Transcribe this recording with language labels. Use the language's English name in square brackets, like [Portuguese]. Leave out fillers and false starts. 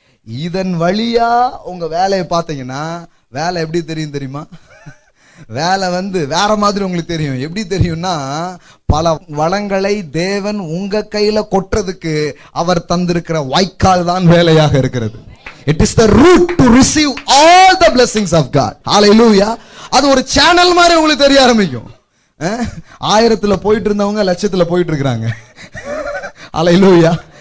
[Tamil] இதன் வழியா உங்க வேலையை பார்த்தீங்கன்னா வேலை எப்படி தெரியும் தெரியுமா? வேலை வந்து வேற மாதிரி உங்களுக்கு தெரியும். எப்படி தெரியும்னா, பல வளங்களை தேவன் உங்க கையில கொட்டுறதுக்கு அவர் தந்திருக்கிற வாய்க்கால் தான் வேலையாக இருக்கிறது. [English] It is the route to receive all the blessings of God. Hallelujah. [Tamil] அது ஒரு சேனல் மாதிரி உங்களுக்கு தெரிய ஆரம்பிக்கும். 1000த்துல போயிட்டு இருந்தவங்க லட்சத்துல போயிட்டு இருக்காங்க. Hallelujah.